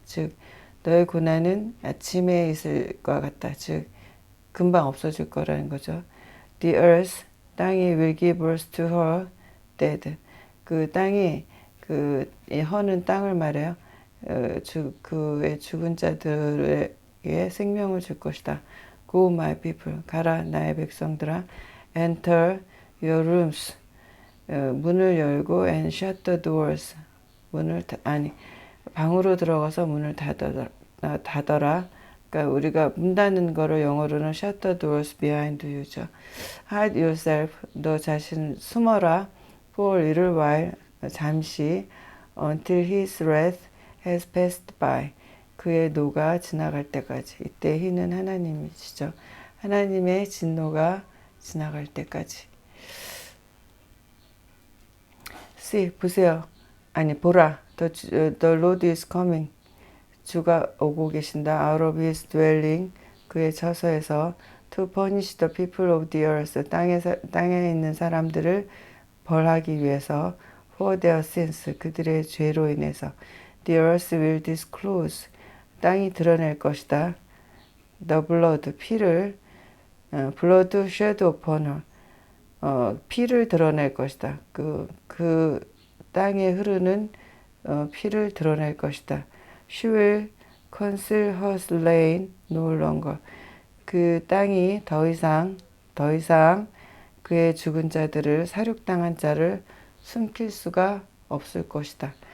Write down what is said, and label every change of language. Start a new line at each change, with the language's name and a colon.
Korean: 즉, 너의 고난은 아침의 이슬과 같다. 즉, 금방 없어질 거라는 거죠.
English: The earth,
Korean: 땅이
English: will give birth to her dead.
Korean: 그 땅이 허는 땅을 말해요. 그의 죽은 자들에게 생명을 줄 것이다.
English: Go my people,
Korean: 가라 나의 백성들아.
English: enter your rooms.
Korean: 문을 열고
English: and shut the doors.
Korean: 방으로 들어가서 문을 닫아라. 그러니까 우리가 문 닫는 거를 영어로는
English: shut the doors behind you
Korean: 죠.
English: hide yourself.
Korean: 너 자신 숨어라.
English: for a little while.
Korean: 잠시.
English: until his wrath has passed by.
Korean: 그의 노가 지나갈 때까지. 이때 he는 하나님이시죠. 하나님의 진노가 지나갈 때까지.
English: see,
Korean: 보세요. 보라.
English: The Lord is coming.
Korean: 주가 오고 계신다.
English: out of his dwelling.
Korean: 그의 처소에서
English: to punish the people of the earth.
Korean: 땅에 있는 사람들을 벌하기 위해서
English: for their sins.
Korean: 그들의 죄로 인해서
English: the earth will disclose.
Korean: 땅이 드러낼 것이다.
English: the blood.
Korean: 피를
English: blood shed upon her.
Korean: 피를 드러낼 것이다. 그 땅에 흐르는 피를 드러낼 것이다.
English: She will conceal her slain no longer.
Korean: 그 땅이 더 이상 그의 죽은 자들을 사륙당한 자를 숨길 수가 없을 것이다.